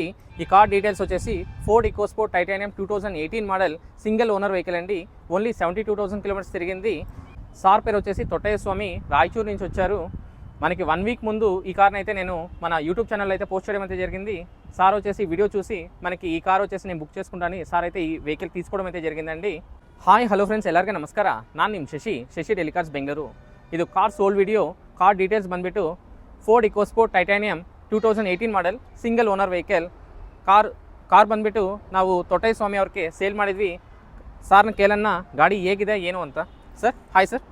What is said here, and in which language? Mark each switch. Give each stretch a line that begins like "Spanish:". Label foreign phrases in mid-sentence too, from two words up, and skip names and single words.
Telugu: ఈ కార్ డీటెయిల్స్ వచ్చేసి ఫోర్డ్ ఈకోస్పోర్ట్ టైటానియం 2018 మోడల్ సింగిల్ ఓనర్ వెహికల్ అండి. ఓన్లీ 72,000 కిలోమీటర్స్ తిరిగింది. సార్ పేరు వచ్చేసి తొట్టయ్య స్వామి, రాయచూరు నుంచి వచ్చారు. మనకి 1 వీక్ ముందు ఈ కార్ని అయితే నేను మన యూట్యూబ్ ఛానల్ అయితే పోస్ట్ చేయడం అయితే జరిగింది. సార్ వచ్చేసి వీడియో చూసి మనకి ఈ కార్ వచ్చేసి నేను బుక్ చేసుకుంటాను, సార్ అయితే ఈ వెహికల్ తీసుకోవడం అయితే జరిగిందండి.
Kannada: ಹಾಯ್ ಹಲೋ ಫ್ರೆಂಡ್ಸ್, ಎಲ್ಲರಿಗೂ ನಮಸ್ಕಾರ. ನಾನು ನಿಮ್ಮ ಶಶಿ ಡೆಲಿ ಕಾರ್ಸ್ ಬೆಂಗಳೂರು. ಇದು ಕಾರ್ ಸೋಲ್ ವಿಡಿಯೋ. ಕಾರ್ ಡೀಟೇಲ್ಸ್ ಬಂದುಬಿಟ್ಟು ಫೋರ್ಡ್ ಇಕೋಸ್ಪೋರ್ಟ್ ಟೈಟಾನಿಯಂ 2018 ಮಾಡೆಲ್ ಸಿಂಗಲ್ ಓನರ್ ವೆಹಿಕಲ್. ಕಾರ್ ಬಂದುಬಿಟ್ಟು ನಾವು ತೊಟ್ಟಯ್ಯ ಸ್ವಾಮಿ ಅವ್ರಿಗೆ ಸೇಲ್ ಮಾಡಿದ್ವಿ. ಸಾರ್ನ ಕೇಳೋಣ ಗಾಡಿ ಹೇಗಿದೆ ಏನು ಅಂತ. ಸರ್ ಹಾಯ್ ಸರ್.